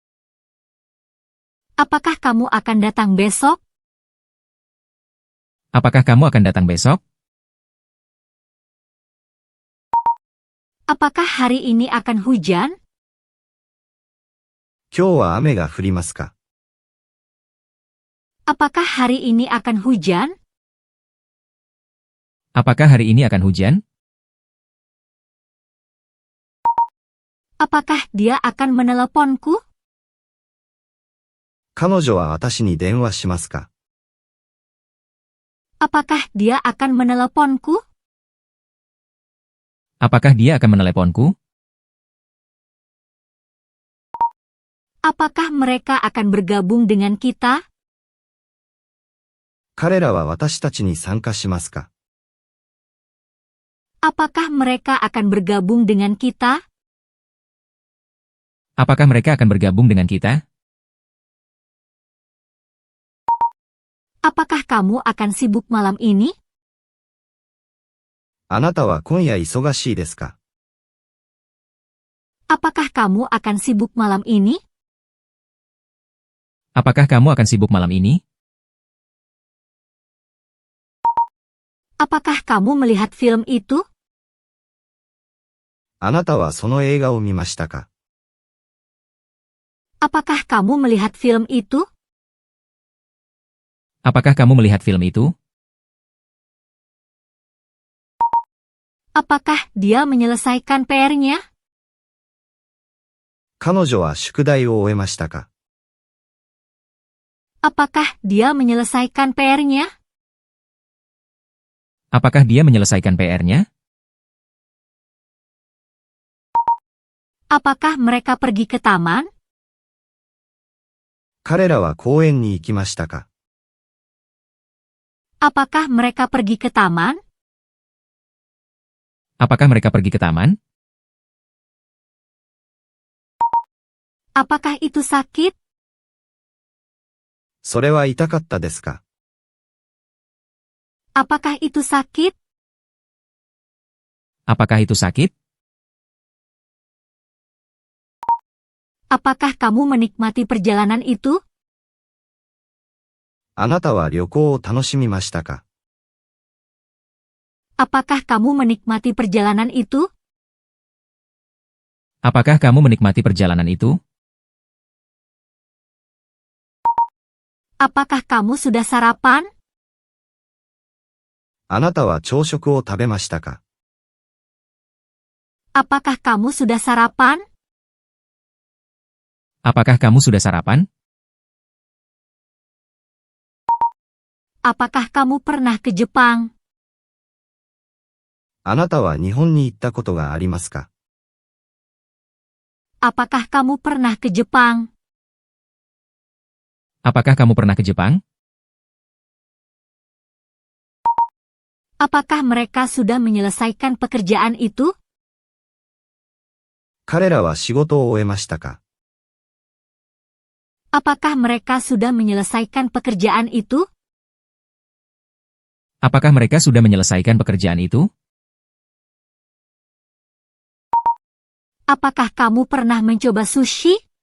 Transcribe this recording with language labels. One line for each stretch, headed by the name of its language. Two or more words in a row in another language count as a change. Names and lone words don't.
Indonesian: Apakah kamu akan datang besok? Apakah kamu akan datang besok? Apakah hari ini akan hujan?
Japanese: 今日は雨が降りますか？
Indonesian: Apakah hari ini akan hujan? Apakah hari ini akan hujan? Apakah dia akan meneleponku?
Japanese: 彼女は私に電話しますか？
Indonesian: Apakah dia akan meneleponku? Apakah dia akan meneleponku? Apakah mereka akan bergabung dengan kita?
Japanese: 彼らは私たちに参加しますか？
Indonesian: Apakah mereka akan bergabung dengan kita? Apakah mereka akan bergabung dengan kita? Apakah kamu akan sibuk malam ini?
Japanese: あなたは今夜忙しいですか？
Indonesian: Apakah kamu akan sibuk malam ini? Apakah kamu akan sibuk malam ini? Apakah kamu melihat film itu?
Japanese: あなたはその映画を見ましたか？
Indonesian: Apakah kamu melihat film itu? Apakah kamu melihat film itu? Apakah dia menyelesaikan PR-nya?
Japanese: 彼女は宿題を終えましたか？
Indonesian: Apakah dia menyelesaikan PR-nya? Apakah dia menyelesaikan PR-nya? Apakah mereka pergi ke taman?
Japanese: 彼らは公園に行きましたか？
Indonesian: Apakah mereka pergi ke taman? Apakah mereka pergi ke taman? Apakah itu sakit?
Japanese: それは痛かったですか？
Indonesian: Apakah itu sakit? Apakah itu sakit? Apakah kamu menikmati perjalanan itu?
Japanese: あなたは旅行を楽しみましたか？
Indonesian: Apakah kamu menikmati perjalanan itu? Apakah kamu menikmati perjalanan itu? Apakah kamu sudah sarapan?
Japanese: あなたは朝食を食べましたか？
Indonesian: Apakah kamu sudah sarapan? Apakah kamu sudah sarapan? Apakah kamu pernah ke Jepang?
Japanese: あなたは日本に行ったことがありますか？
Indonesian: Apakah kamu pernah ke Jepang? Apakah kamu pernah ke Jepang? Apakah mereka sudah menyelesaikan pekerjaan itu?
Japanese: 彼らは仕事を終えましたか？
Indonesian: Apakah mereka sudah menyelesaikan pekerjaan itu? Apakah mereka sudah menyelesaikan pekerjaan itu? Apakah kamu pernah mencoba sushi?